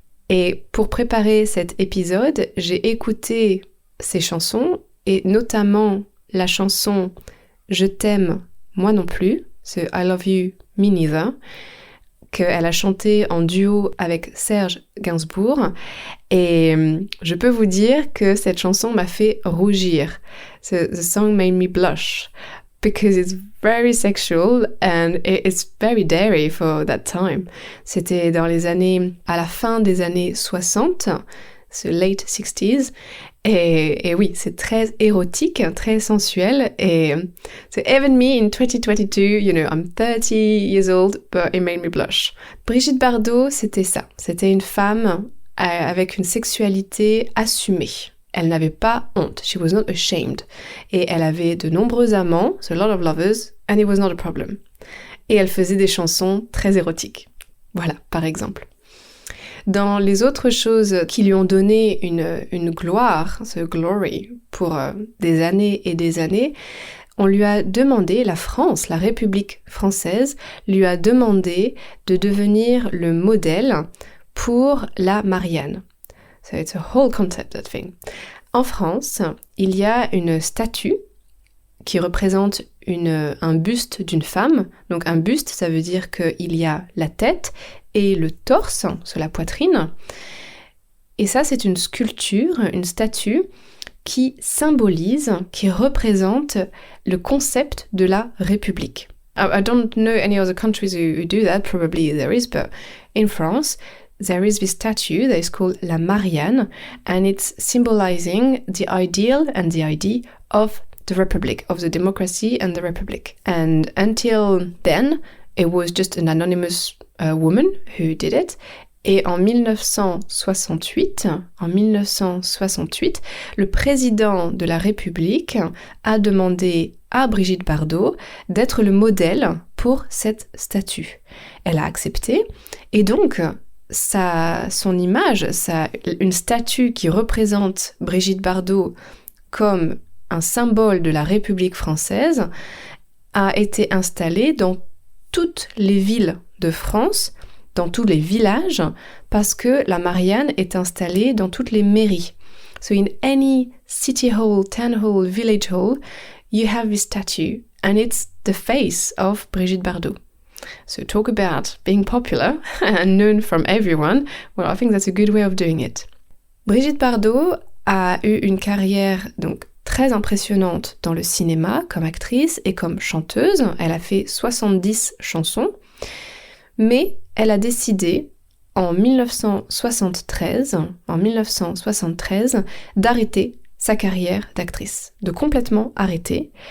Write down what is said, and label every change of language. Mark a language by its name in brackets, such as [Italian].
[French] Et pour préparer cet épisode, j'ai écouté ces chansons, et notamment la chanson « Je t'aime, moi non plus », ce « [English] I love you, me neither [French] », qu'elle a chanté en duo avec Serge Gainsbourg. Et je peux vous dire que cette chanson m'a fait rougir. [English] The song made me blush because it's very sexual and it's very dairy for that time. [French] C'était à la fin des années 60, ce [English] late 60s. [French] Et oui, c'est très érotique, très sensuel. [English] Et so even me in 2022, I'm 30 years old, but it made me blush. [French] Brigitte Bardot, c'était ça. C'était une femme avec une sexualité assumée. Elle n'avait pas honte. [English] She was not ashamed. [French] Et elle avait de nombreux amants, [English] so a lot of lovers, and it was not a problem. [French] Et elle faisait des chansons très érotiques. Voilà, par exemple. Dans les autres choses qui lui ont donné une gloire, ce glory, pour des années et des années, on lui a demandé, la France, la République française, lui a demandé de devenir le modèle pour la Marianne. [English] So it's a whole concept, that thing. [French] En France, il y a une statue qui représente un buste d'une femme. Donc un buste, ça veut dire qu'il y a la tête et le torse sur la poitrine. Et ça, c'est une sculpture, une statue qui symbolise, qui représente le concept de la République. [English] I don't know any other countries who do that, probably there is, but in France, there is this statue that is called La Marianne, and it's symbolizing the ideal and the idea of the Republic, of the democracy and the Republic. And until then, it was just an anonymous woman who did it. [French] Et en 1968, le président de la République a demandé à Brigitte Bardot d'être le modèle pour cette statue. Elle a accepté, et donc son image, une statue qui représente Brigitte Bardot comme un symbole de la République française, a été installée dans toutes les villes de France, dans tous les villages, parce que la Marianne est installée dans toutes les mairies. [English] So in any city hall, town hall, village hall, you have this statue, and it's the face of Brigitte Bardot. So talk about being popular and known from everyone. Well, I think that's a good way of doing it. [French] Brigitte Bardot a eu une carrière donc très impressionnante dans le cinéma comme actrice et comme chanteuse. Elle a fait 70 chansons, mais elle a décidé en 1973 d'arrêter sa carrière d'actrice, de complètement arrêter.